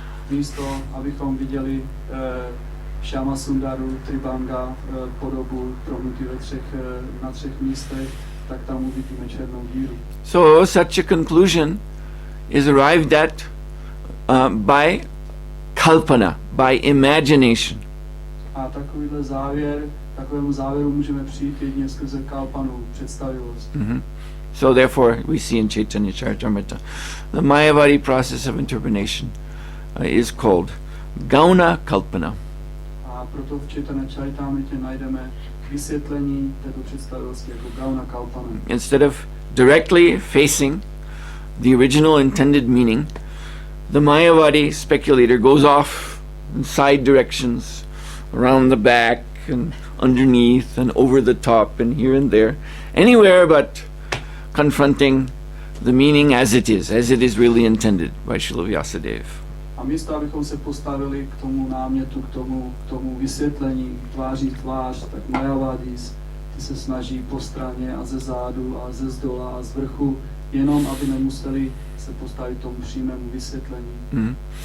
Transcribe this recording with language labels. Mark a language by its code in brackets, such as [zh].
[cs] Místo, abychom viděli Shyama Sundaru, Tribhanga, podobu prohnutý na třech místech, tak tam uvidíme černou díru. [en] So such a conclusion is arrived at by kalpana, by imagination. [cs] A takovému závěru můžeme přijít jedině skrze kalpanu, představivost. [en] So therefore we see in Chaitanya Charitamrita the Mayavadi process of interpretation is called Gauna kalpana. [cs] A proto v Chaitanya Charitamritě najdeme vysvětlení této představivosti jako Gauna kalpana. [en] Instead of directly facing the original intended meaning, the Mayavadi speculator goes off in side directions, around the back and underneath and over the top and here and there, anywhere but confronting the meaning as it is really intended by Srila Vyasadeva. [cs] A místo, abychom se postavili k tomu námětu, k tomu vysvětlení tváří v tvář, tak Mayavadis ty se snaží po straně a ze zádu a ze zdola a z vrchu, jenom aby nemuseli se postavit tomu přímému vysvětlení.